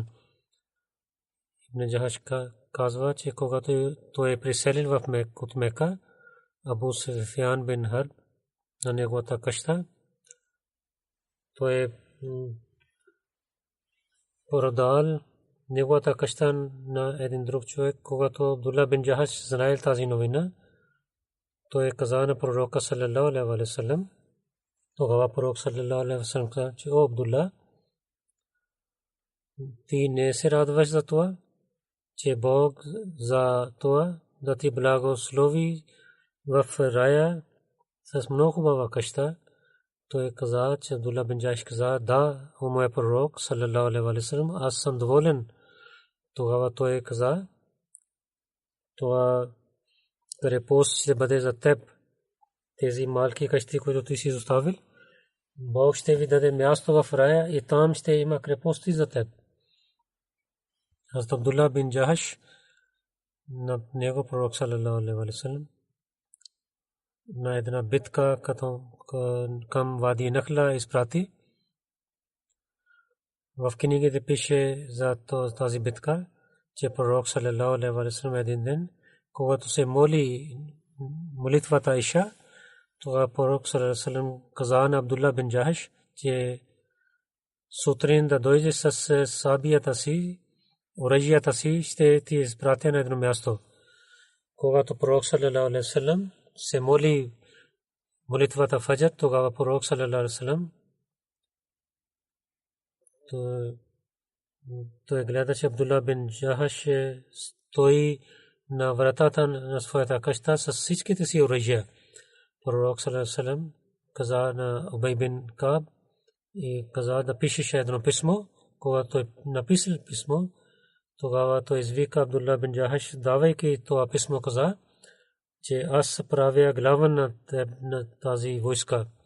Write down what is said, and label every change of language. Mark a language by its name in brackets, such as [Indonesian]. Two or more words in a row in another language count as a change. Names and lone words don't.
[Bulgarian] Ибн Джахаш казва, че когато той е преселил в Мека, Абу Суфиян бин Харб на неговата къща, той е продал неговата къща на един друг човек. Когато Абдулла бин Джахаш знаел тази новина, той каза на пророка [Arabic] صلى الله عليه وسلم. [Bulgarian] Тогава пророк [Arabic] صلى الله عليه وسلم [Bulgarian] каза, че о Абдулла, ти не се радваш за това, че Бог за това да ти благослови в рая с много хубава къща. Той каза, че Абдулла бин Джахаш каза, да, о моя пророк [Arabic] صلى الله عليه وسلم, [Bulgarian] аз съм доволен. Тогава той каза, това крепост ще бъде за теб. Тези малки къщи, които ти си изоставил, Бог ще ви даде място в рая и там ще има крепости за теб. Хазрат Абдулла бин Джахаш на него пророк [Arabic] صلى الله عليه وسلم [Bulgarian] на една битка към Вади Нахла изпрати. В книгите пише за тази битка, че пророк [Arabic] صلى الله عليه وسلم [Bulgarian] един ден, когато се моли молитвата Иша, тогава пророк [Arabic] صلى الله عليه وسلم [Bulgarian] каза на Абдулла бин Джахаш, че сутрин да дойде с сабията си, оръжията си, ще ти изпратя на едно място. Когато пророк [Arabic] صلى الله عليه وسلم [Bulgarian] се моли молитвата фаджр, тогава пророк [Arabic] صلى الله عليه وسلم [Bulgarian] той гледаше Абдулла бин Джахаш стои на вратата на своята къща с всичките си оръжия. Пророк [Arabic] صلى الله عليه وسلم [Bulgarian] каза на Убай бин Каб и каза да пишеше едно писмо. Когато той написал писмо, тогава той извика Абдулла бин Джахаш, давайки това писмо, каза, че аз правя глава на тази войска.